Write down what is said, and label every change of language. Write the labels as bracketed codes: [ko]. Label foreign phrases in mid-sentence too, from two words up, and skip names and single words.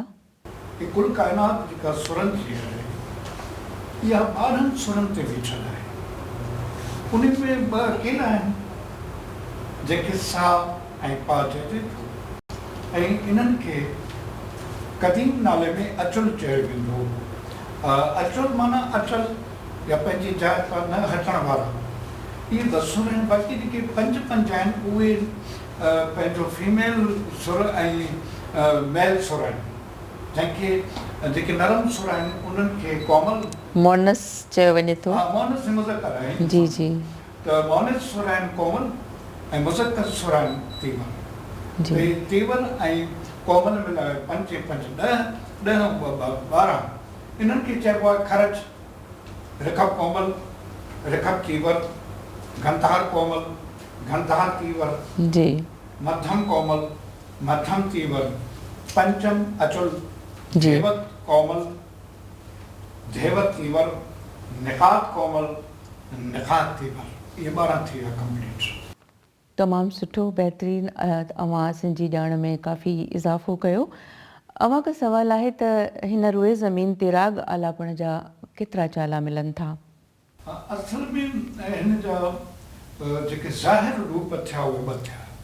[sd] कुल काइनात जेका सुरनि जी आहे, इहा 12 सुरनि ते बीठल आहे। उन में 2 अकेला आहिनि जेके सा ऐं पा चइजे थो ऐं इन्हनि खे क़दीम नाले में अचल चयो वेंदो हो। अचल माना अचल या पंहिंजी जाइ खां न हटण वारा। इहे 2 सुर आहिनि। बाक़ी जेके 5 आहिनि उहे पंहिंजो फीमेल सुर ऐं मेल सुर आहिनि, जंहिंखे जेके नरम सुर आहिनि उन्हनि खे कोमल मोनस चयो वञे थो। मोनस मुज़क्कर आहे। जी जी। त मोनस सुर आहिनि कोमल ऐं मुज़क्कर सुर आहिनि तीवर। जी। तीवर ऐं कोमल मिलाए 5 5 10 12 इन्हनि खे चइबो आहे खरच, रिखब कोमल, रिखब तीवर, घनधार कोमल, घनधार तीवर, जी, मध्यम कोमल, मध्यम तीवर, पंचम अचल, जी, धेवत कोमल, धेवत तीवर, निखात कोमल, निखात तीवर। ये 12 थी विया कंप्लीट। तमामु सुठो, बहितरीनु। अव्हां सिंधी ॼाण में काफ़ी इज़ाफ़ो कयो। अव्हां खां सवालु आहे त हिन रोए ज़मीन ते राग आलापण जा केतिरा चाला मिलनि था? असल में हिन जा जेके ज़ाहिर रूप थिया उहे 2 थिया।